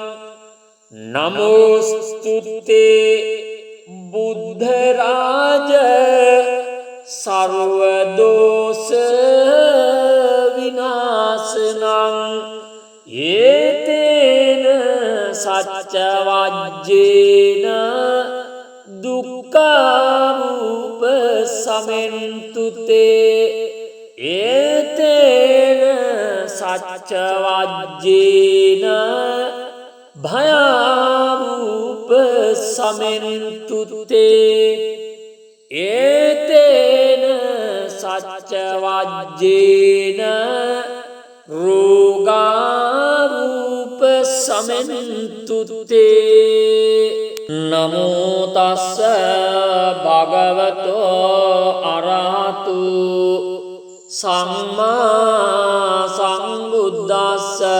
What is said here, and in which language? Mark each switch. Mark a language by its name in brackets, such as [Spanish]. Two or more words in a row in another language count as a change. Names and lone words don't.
[Pali] නමෝස්තුතේ බුද්ධ රාජ සර්ව දෝෂ විනාශනං ඒතේන සච්ච වජ්ජේන දුක්ඛාරූප සමෙන්තු තේ ඒතේන සච්ච වජ්ජේන භයාරූප සමෙන්තු තේ ඒතේන සච්ච වජ්ජේන රෝගාරූප සමෙන්තු තේ නමෝ තස්ස භගවතෝ අරහතු සම්මා සම්බුද්දස්ස